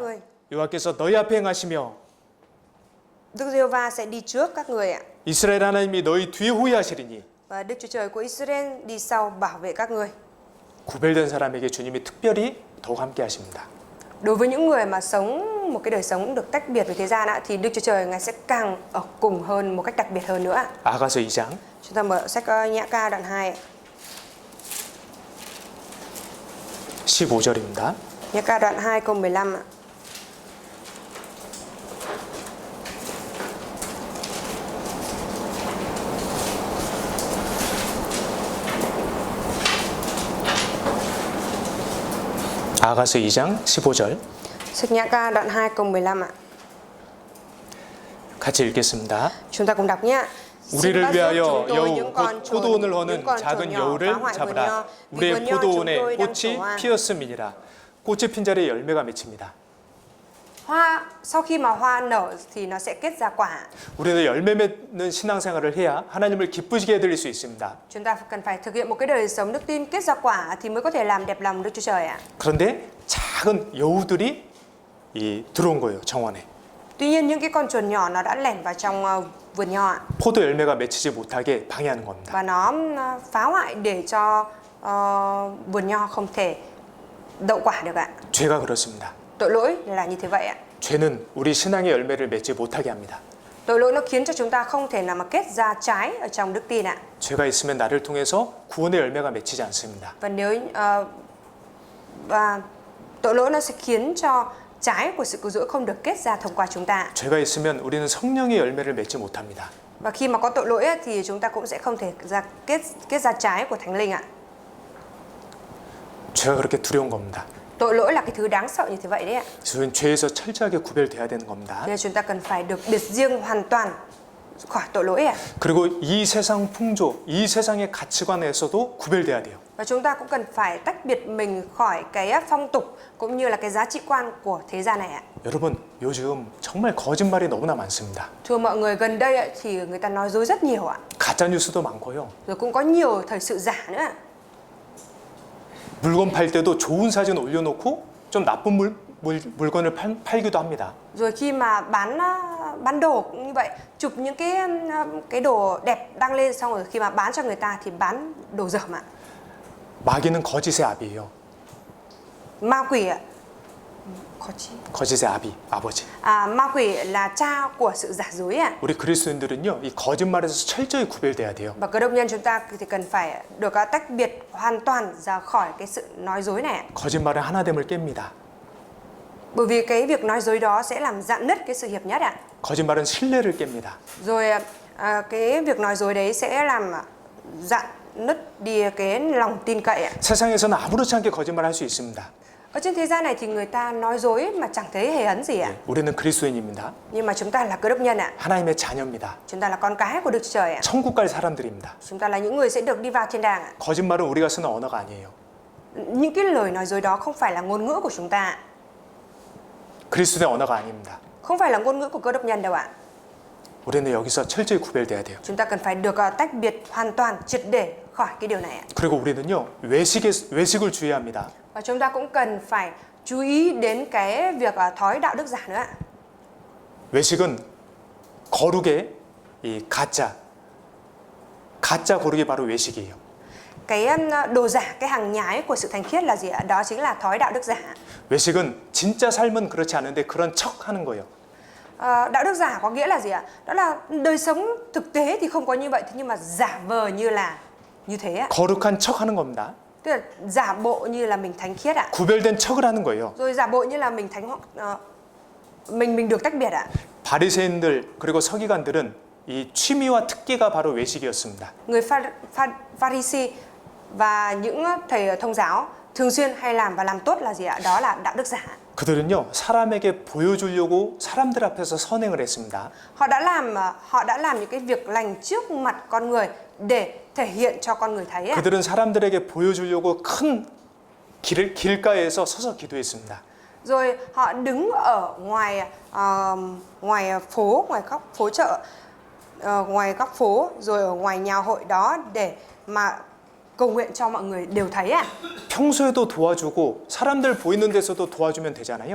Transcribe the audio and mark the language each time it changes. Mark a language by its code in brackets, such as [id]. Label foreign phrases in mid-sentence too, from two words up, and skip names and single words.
[ko] 여호와께서 너희 앞에 행하시며 [vi] Đức Giê-hô-va sẽ đi trước các người ạ. [ko] 이스라엘 하나님이 너희 뒤에 호위하시리니 [vi] Và Đức Chúa Trời của Israel đi sau bảo vệ các người. [ko] 구별된 사람에게 주님이 특별히 더욱 함께 하십니다. [vi] Đối với những người mà sống một cái đời sống được tách biệt với thế gian ạ, thì Đức Chúa Trời Ngài sẽ càng ở cùng hơn một cách đặc biệt hơn nữa ạ. [ko] 아가서 2장 [vi] Chúng ta mở sách Nhã ca đoạn 2 ạ. [ko] 15절입니다. [vi] Nhã ca đoạn 2 câu 15 ạ. [ko] 아가서 2장 15절 [vi] Sách Nhã ca đoạn 2 câu 15 ạ. [ko] 같이 읽겠습니다. [vi] Chúng ta cùng đọc nhé. [ko] 우리를 위하여 여우 곧 포도원을 허는 작은 여우를 잡으라. 우리의 포도원에 꽃이 피었음이니라. 꽃이 핀 자리에 열매가 맺힙니다. [vi] Hoa sau khi mà hoa nở thì nó sẽ kết ra quả. [ko] 우리는 열매 맺는 신앙생활을 해야 하나님을 기쁘시게 해드릴 수 있습니다. [vi] Chúng ta cần phải thực hiện một cái đời sống đức tin kết ra quả thì mới có thể làm đẹp lòng Đức Chúa Trời ạ. [ko] 그런데 작은 여우들이 들어온 거예요, 정원에. [vi] Tuy nhiên những cái con chuồn nhỏ nó đã lẻn vào trong vườn nho ạ. [ko] 포도 열매가 맺히지 못하게 방해하는 겁니다. [vi] Và nó phá hoại để cho vườn nho không thể đậu quả được ạ. [ko] 죄가 그렇습니다. [vi] Tội lỗi là như thế vậy ạ. [ko] 죄는 우리 신앙의 열매를 맺지 못하게 합니다. [vi] Tội lỗi nó khiến cho chúng ta không thể nào mà kết ra trái ở trong đức tin ạ. [ko] 죄가 있으면 나를 통해서 구원의 열매가 맺히지 않습니다. [vi] Và nếu và tội lỗi nó sẽ khiến cho trái của sự cứu rỗi không được kết ra thông qua chúng ta. [ko] 죄가 있으면 우리는 성령의 열매를 맺지 못합니다. [vi] Và khi mà có tội lỗi ấy, thì chúng ta cũng sẽ không thể kết ra trái của Thánh Linh ạ. [ko] 죄가 그렇게 두려운 겁니다. [vi] Tội lỗi là cái thứ đáng sợ như thế vậy đấy ạ. [ko] 우리는 죄에서 철저하게 구별돼야 되는 겁니다. [vi] Nên chúng ta cần phải được biệt riêng hoàn toàn khỏi tội lỗi ạ. [ko] 그리고 이 세상 풍조, 이 세상의 가치관에서도 구별돼야 돼요. [vi] Và chúng ta cũng cần phải tách biệt mình khỏi cái phong tục cũng như là cái giá trị quan của thế gian này ạ. [ko] 여러분, 요즘 정말 거짓말이 너무나 많습니다. [vi] Thưa mọi người, gần đây ấy, thì người ta nói dối rất nhiều ạ. [ko] 가짜 뉴스도 많고요. [vi] Rồi cũng có nhiều thời sự giả nữa ạ. [ko] 물건 팔 때도 좋은 사진 올려놓고 좀 나쁜 물건을 팔기도 합니다. [vi] Rồi khi mà bán đồ cũng như vậy, chụp những cái đồ đẹp đăng lên, xong rồi khi mà bán cho người ta thì bán đồ dởm ạ. [ko] 마귀는 거짓의 아비예요. [vi] Ma quỷ ạ. [ko] 거짓의 아비, 아버지. [vi] Ma quỷ là cha của sự giả dối ạ. [ko] 우리 그리스도인들은요, 이 거짓말에서 철저히 구별돼야 돼요. [vi] Và cơ đốc nhân chúng ta thì cần phải được tách biệt hoàn toàn ra khỏi cái sự nói dối này ạ. [ko] 거짓말은 하나됨을 깹니다. [vi] Bởi vì cái việc nói dối đó sẽ làm rạn nứt cái sự hiệp nhất ạ. [ko] 거짓말은 신뢰를 깹니다. [vi] Rồi cái việc nói dối đấy sẽ làm rạn nứt đi cái lòng tin cậy ạ. [ko] 세상에서는 아무렇지 않게 거짓말할 수 있습니다. [vi] Ở trên thế gian này thì người ta nói dối mà chẳng thấy hề hấn gì ạ. [ko] 우리는 그리스도인입니다. [vi] Nhưng mà chúng ta là cơ đốc nhân ạ. [ko] 하나님의 자녀입니다. [vi] Chúng ta là con cái của Đức Chúa Trời ạ. [ko] 천국 갈 사람들입니다. [vi] Chúng ta là những người sẽ được đi vào thiên đàng ạ. [ko] 거짓말은 우리가 쓰는 언어가 아니에요. [vi] Những cái lời nói dối đó không phải là ngôn ngữ của chúng ta ạ. [ko] 그리스도의 언어가 아닙니다. [vi] Không phải là ngôn ngữ của cơ đốc nhân đâu ạ. [ko] 우리는 여기서 철저히 구별돼야 돼요. [vi] Chúng ta cần phải được tách biệt hoàn toàn, triệt để khỏi cái điều này ạ. [ko] 그리고 우리는요, 외식을 주의합니다. [vi] Và chúng ta cũng cần phải chú ý đến cái việc thói đạo đức giả nữa ạ. [ko] 외식은 거룩의 이 가짜 거룩이 바로 외식이에요. [vi] Cái đồ giả, cái hàng nhái của sự thành khiết là gì ạ? Đó chính là thói đạo đức giả. [ko] 외식은 진짜 삶은 그렇지 않은데 그런 척하는 거예요. [vi] Đạo đức giả có nghĩa là gì ạ? Đó là đời sống thực tế thì không có như vậy, thế nhưng mà giả vờ như thế ạ. [ko] 거룩한 척하는 겁니다. [vi] Tức là giả bộ như là mình thánh khiết ạ. [ko] 구별된 척을 하는 거예요. [vi] Rồi giả bộ như là mình mình được tách biệt ạ. [ko] 바리새인들 그리고 서기관들은 이 취미와 특기가 바로 외식이었습니다. [vi] Người Pharisee và những thầy thông giáo thường xuyên hay làm và làm tốt là gì ạ? Đó là đạo đức giả. [ko] 그들은요, 사람에게 보여주려고 사람들 앞에서 선행을 했습니다. [vi] Họ đã làm những cái việc lành trước mặt con người để thể hiện cho con người thấy ạ. [ko] 그들은 사람들에게 보여주려고 큰 길가에서 서서 기도했습니다. [vi] Rồi họ đứng ở ngoài phố, ngoài góc phố chợ, ngoài góc phố, rồi ở ngoài nhà hội đó để mà cầu nguyện cho mọi người đều thấy ạ. [ko] 평소에도 도와주고 사람들 보이는 데서도 도와주면 되잖아요.